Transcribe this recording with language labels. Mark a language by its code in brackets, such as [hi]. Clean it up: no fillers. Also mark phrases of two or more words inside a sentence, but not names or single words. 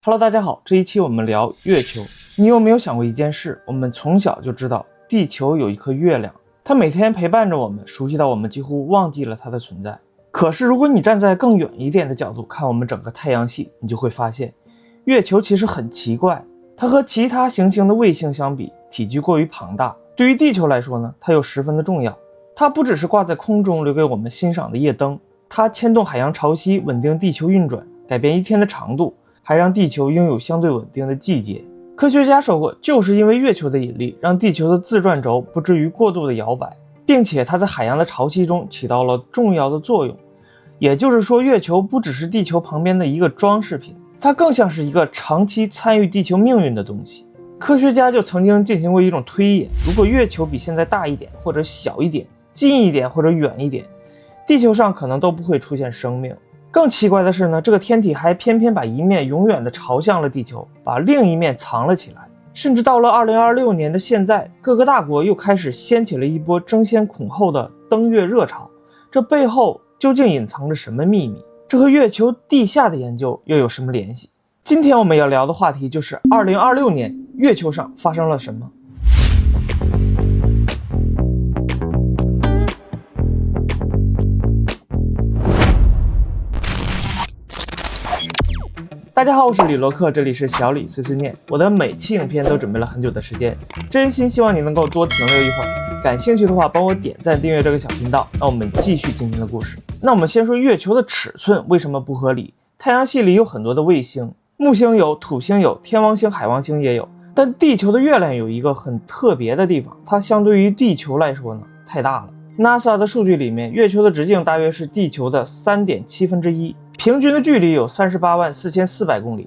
[zh] Hello， 大家好，這一期我們聊月球。你有沒有想過一件事？我們從小就知道地球有一顆月亮，它每天陪伴着我們，熟悉到我們幾乎忘記了它的存在。可是如果你站在更遠一點的角度看我們整個太陽系，你就會發現月球其實很奇怪，它和其他行星的衛星相比，體積過於龐大。對於地球來說呢，它又十分的重要。它不只是掛在空中留給我們欣賞的夜燈，它牽動海洋潮汐，穩定地球運轉，改變一天的長度，還讓地球擁有相对穩定的季節。科學家說過，就是因為月球的引力，讓地球的自轉軸不至於過度的摇擺，並且它在海洋的潮汐中起到了重要的作用。也就是说，月球不只是地球旁邊的一個裝飾品，它更像是一個長期參與地球命運的東西。科學家就曾經進行過一種推演，如果月球比現在大一點或者小一點，近一點或者遠一點，地球上可能都不會出現生命。更奇怪的是呢，這個天體還偏偏把一面永遠的朝向了地球，把另一面藏了起来。甚至到了2026年的現在，各个大國又開始掀起了一波爭先恐後的登月熱潮。這背後究竟隱藏着什麼秘密？這和月球地下的研究又有什麼聯繫？今天我們要聊的話題就是2026年月球上發生了什麼。大家好，我是李洛克，這裡是小李碎碎念。我的每期影片都準備了很久的時間，真心希望你能夠多停留一會兒。感興趣的話，幫我點讚訂閱這個小頻道。那我們繼續今天的故事。那我們先說月球的尺寸為什麼不合理？太陽系裡有很多的衛星，木星有，土星有，天王星、海王星也有，但地球的月亮有一個很特別的地方，它相對於地球來說呢，太大了。NASA 的數據裡面，月球的直徑大約是地球的3.7%，平均的距離有384400公里。